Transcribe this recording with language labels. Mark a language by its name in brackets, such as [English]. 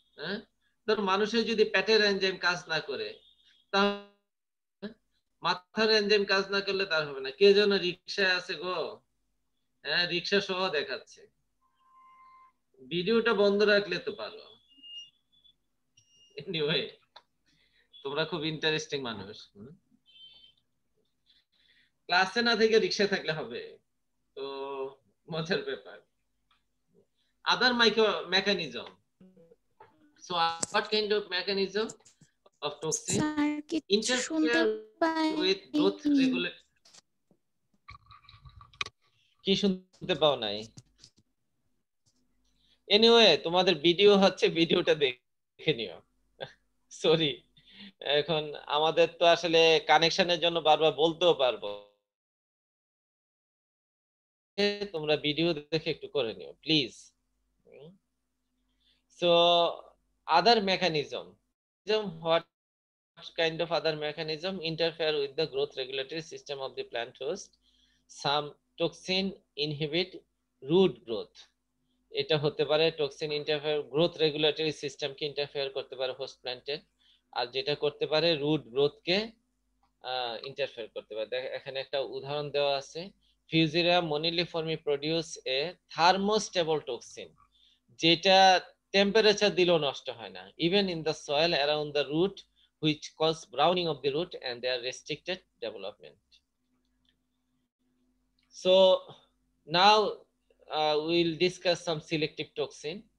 [Bangla] হ্যাঁ, ধর মানুষের যদি পেটের এনজাইম কাজ না করে, তাহলে মাথার এনজাইম কাজ না করলে তার হবে না। কে যেন রিক্সায় আছে গো, হ্যাঁ রিক্সা সহ দেখাচ্ছে, ভিডিওটা বন্ধ রাখলে তো পারো। এনিওয়ে, তোমরা খুব ইন্টারেস্টিং মানুষ। ক্লাসে না থেকে রিক্সায় থাকলে হবে তো, মজার ব্যাপার। [English] other micro mechanism, so what kind of mechanism of toxin [Bangla] sir কিছু শুনতে [English] interfere with growth [Bangla] পাইনি। [English] regulate? [Bangla] কি শুনতে পাও নাই? এনিওয়ে, তোমাদের ভিডিও হচ্ছে, ভিডিওটা দেখে নিও। সরি, এখন আমাদের তো আসলে কানেকশনের জন্য বারবার বলতেও পারবো, তোমরা ভিডিও দেখে একটু করে নিও please. [English] So other mechanism, what kind of other mechanism interfere with the growth regulatory system of the plant host? Some toxin inhibit root growth. [Bangla] এটা হতে পারে টক্সিন ইন্টারফেয়ার, গ্রোথ রেগুলেটরি সিস্টেমকে ইন্টারফেয়ার করতে পারে হোস্ট প্ল্যান্টের, আর যেটা করতে পারে রুট গ্রোথকে ইন্টারফেয়ার করতে পারে। এখানে একটা উদাহরণ দেওয়া আছে, [English] Fusarium moniliforme produce a thermostable toxin, [Bangla] যেটা টেম্পারেচার দিলেও নষ্ট হয় না, [English] Even in the soil around the root, which cause browning of the root and their restricted development. So now we'll discuss some selective toxin.